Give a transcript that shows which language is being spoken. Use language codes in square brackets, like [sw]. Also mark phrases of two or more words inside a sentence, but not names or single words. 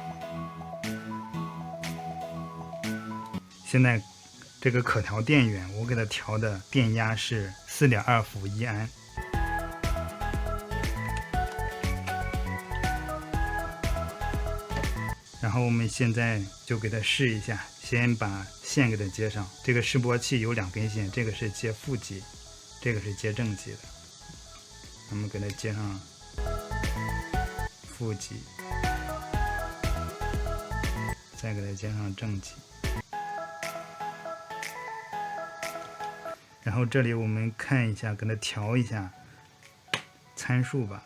[zh] 現在這個可調電源我給它調的電壓是4.2伏1安。然後我們現在就給它試一下，先把線給它接上。這個示波器有2根線，這個是接負極，這個是接正極的。我們給它接上負極，再給它接上正極。然後這裡我們看一下，給它調一下參數吧。